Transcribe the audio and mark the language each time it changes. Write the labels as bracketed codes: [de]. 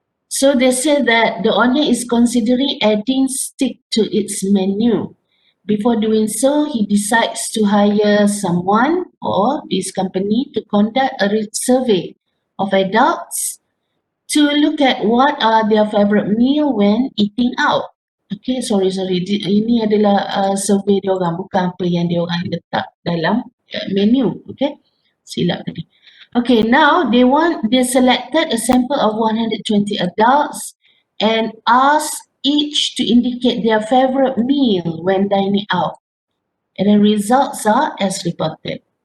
[en] So they say that the owner is considering adding steak to its menu. Before doing so, he decides to hire someone or this company to conduct a survey of adults to look at what are their favorite meal when eating out. Okay, sorry. [ms] Ini adalah survey dia orang, bukan apa yang dia orang letak dalam menu. Okay, silap tadi. [en] Okay, now they selected a sample of 120 adults and asked each to indicate their favorite meal when dining out. And the results are as reported.